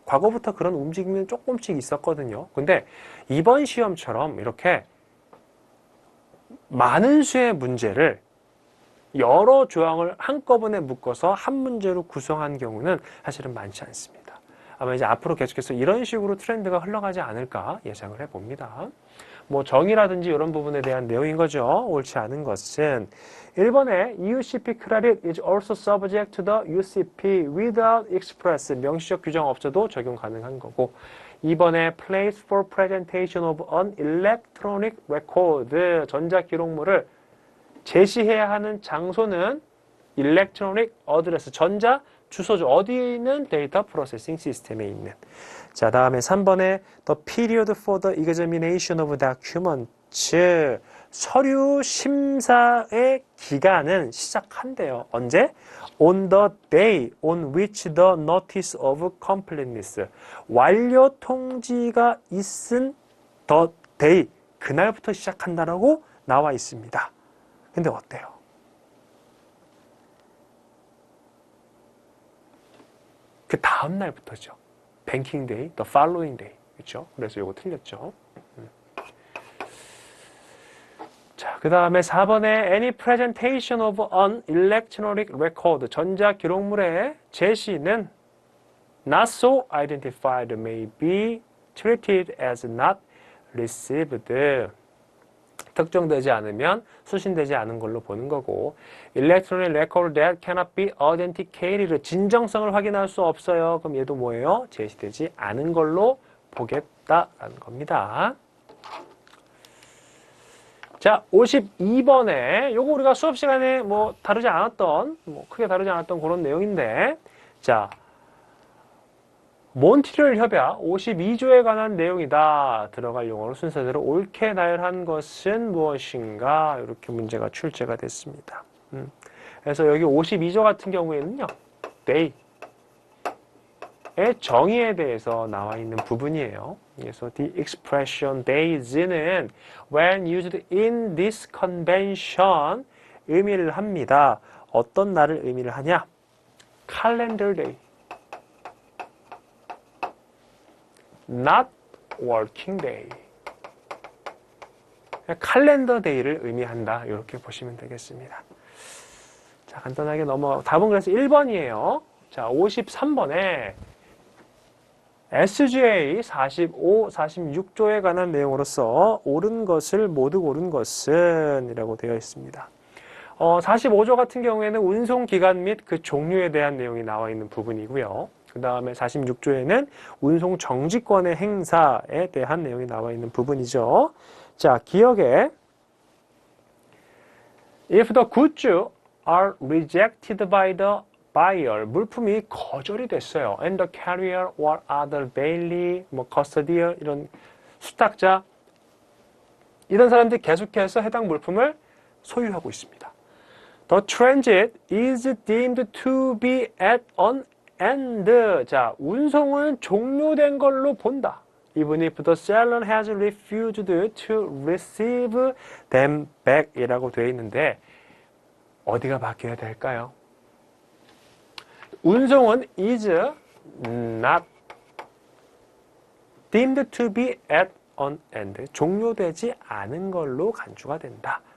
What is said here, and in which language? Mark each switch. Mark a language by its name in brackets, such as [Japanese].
[Korean] 과거부터 그런 움직임은 조금씩 있었거든요. 근데 이번 시험처럼 이렇게 많은 수의 문제를 여러 조항을 한꺼번에 묶어서 한 문제로 구성한 경우는 사실은 많지 않습니다. 아마 이제 앞으로 계속해서 이런 식으로 트렌드가 흘러가지 않을까 예상을 해봅니다. 뭐 정의라든지 이런 부분에 대한 내용인 거죠. 옳지 않은 것은 1번에 [English] EUCP credit is also subject to the UCP without express [Korean] 명시적 규정 없어도 적용 가능한 거고 2번에 [English] place for presentation of an electronic record [Korean] 전자기록물을 제시해야 하는 장소는 [English] electronic address [Korean] 전자 주소죠. 어디에 있는 데이터 프로세싱 시스템에 있는. 자, 다음에 3번에 [English] the period for the examination of documents [Korean] 서류 심사의 기간은 시작한대요. 언제? [English] On the day on which the notice of completeness [Korean] 완료 통지가 있은 [English] the day [Korean] 그날부터 시작한다라고 나와 있습니다. 근데 어때요? 그 다음 날부터죠. [English] banking day, the following day. [Korean] 그렇죠? 그래서 이거 틀렸죠. [English] 자, 그 다음에 4번에 any presentation of an electronic record [Korean] 전자 기록물의 제시는 [English] not so identified may be treated as not received. [Korean] 특정되지 않으면 수신되지 않은 걸로 보는 거고 [English] electronic record that cannot be authenticated [Korean] 진정성을 확인할 수 없어요. 그럼 얘도 뭐예요? 제시되지 않은 걸로 보겠다라는 겁니다. 자, 52번에 요거 우리가 수업 시간에 뭐 다루지 않았던 크게 다루지 않았던 그런 내용인데 자, 몬트리올 협약 52조에 관한 내용이다. 들어갈 용어로 순서대로 옳게 나열한 것은 무엇인가? 이렇게 문제가 출제가 됐습니다. 그래서 여기 52조 같은 경우에는요. day의 정의에 대해서 나와 있는 부분이에요. 그래서 [English] the expression days는 when used in this convention [Korean] 의미를 합니다. 어떤 날을 의미를 하냐? calendar day. [English] not working day. [Korean] 칼렌더 데이를 의미한다. 이렇게 보시면 되겠습니다. 자, 간단하게 넘어가고 답은 그래서 1번이에요. 자, 53번에 SGA 45, 46조에 관한 내용으로서 옳은 것을 모두 옳은 것은 이라고 되어 있습니다. 45조 같은 경우에는 운송기간 및 그 종류에 대한 내용이 나와 있는 부분이고요. 그 다음에 46조에는 운송 정지권의 행사에 대한 내용이 나와 있는 부분이죠. 자, 기억에 [English] If the goods are rejected by the buyer, [Korean] 물품이 거절이 됐어요. [English] And the carrier or other bailey, custodian [Korean] 이런 수탁자 이런 사람들이 계속해서 해당 물품을 소유하고 있습니다. [English] The transit is deemed to be at an end. [Korean] 자, 운송은 종료된 걸로 본다. [English] Even if the seller has refused to receive them back [Korean] 이라고 되어 있는데 어디가 바뀌어야 될까요? 운송은 [English] is not deemed to be at an end. [Korean] 종료되지 않은 걸로 간주가 된다.